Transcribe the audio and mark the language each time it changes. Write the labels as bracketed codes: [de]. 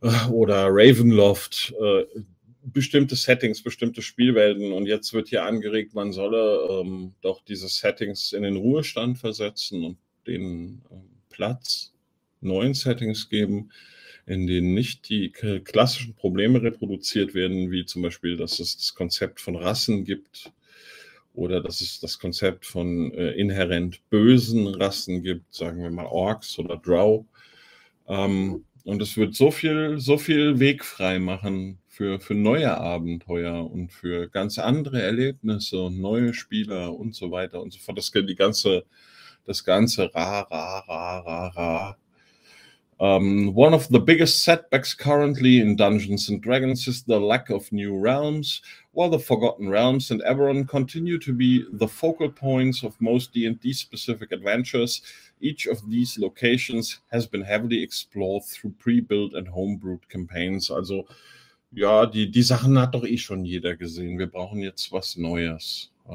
[de] oder Ravenloft, bestimmte Settings, bestimmte Spielwelten, und jetzt wird hier angeregt, man solle doch diese Settings in den Ruhestand versetzen und den Platz neuen Settings geben, in denen nicht die klassischen Probleme reproduziert werden, wie zum Beispiel, dass es das Konzept von Rassen gibt oder dass es das Konzept von inhärent bösen Rassen gibt, sagen wir mal Orks oder Drow. Und es wird so viel Weg frei machen für neue Abenteuer und für ganz andere Erlebnisse und neue Spieler und so weiter und so fort. Das ganze ra. [en] One of the biggest setbacks currently in Dungeons and Dragons is the lack of new realms. While the Forgotten Realms and Eberron continue to be the focal points of most D&D-specific adventures, each of these locations has been heavily explored through pre-built and homebrewed campaigns. [de] Also, ja, die Sachen hat doch eh schon jeder gesehen. Wir brauchen jetzt was Neues.